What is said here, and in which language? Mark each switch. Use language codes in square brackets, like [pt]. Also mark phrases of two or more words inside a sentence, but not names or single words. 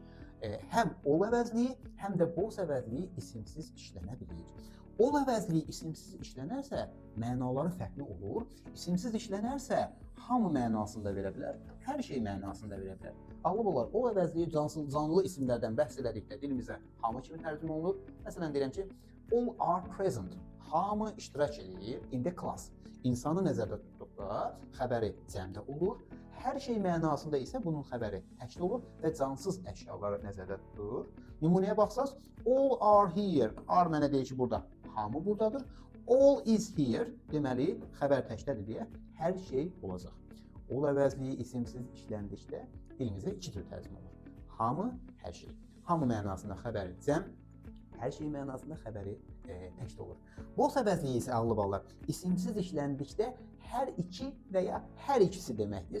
[az] Həm all əvəzliyi, həm də boss əvəzliyi isimsiz işlənə bilir. All əvəzliyi isimsiz işlənərsə, mənaları fərqli olur. İsimsiz işlənərsə, hamı mənasında verə bilər, hər şey mənasında verə bilər. Ağlı olar, all əvəzliyi canlı isimlərdən bəhs elədikdə dilimizə hamı kimi tərcümə olunur. Məsələn, deyirəm ki, [en] all are present. [az] Hamı iştirak edir [en] in the class. [az] İnsanı nəzərdə tutduqda xəbəri cəmdə olur. Hər şey mənasında isə bunun xəbəri təkli olur və cansız əşyaları nəzərdə tutur. Nümunəyə baxsaq, [en] all are here. [az] Are mənə deyir ki, burada hamı buradadır. [en] All is here [az] deməli xəbər təklədir deyə hər şey olacaq. All əvəzliyi isimsiz işləndikdə dilimizə iki tür tərcümə olur. Hamı, hər şey. Hamı mənasında xəbəri cəm, hər şey mənasında xəbəri təkli olur. Boss əvəzliyi isə ağlı ballar isimsiz işləndikdə hər iki və ya hər ikisi deməkdir.